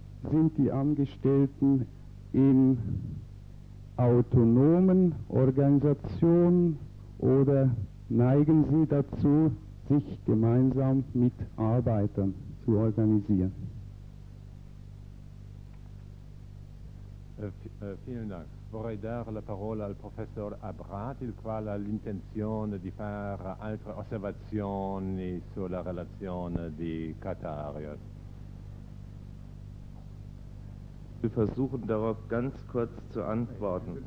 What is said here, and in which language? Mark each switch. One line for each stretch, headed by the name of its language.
German: Sind die Angestellten in autonomen Organisationen oder neigen Sie dazu, sich gemeinsam mit Arbeitern zu organisieren? Vielen Dank.
Italian: vorrei dare la parola al professor Abrat, il quale ha l'intenzione di fare altre osservazioni sulla relazione di Katharios.
German: Wir versuchen darauf ganz kurz zu antworten.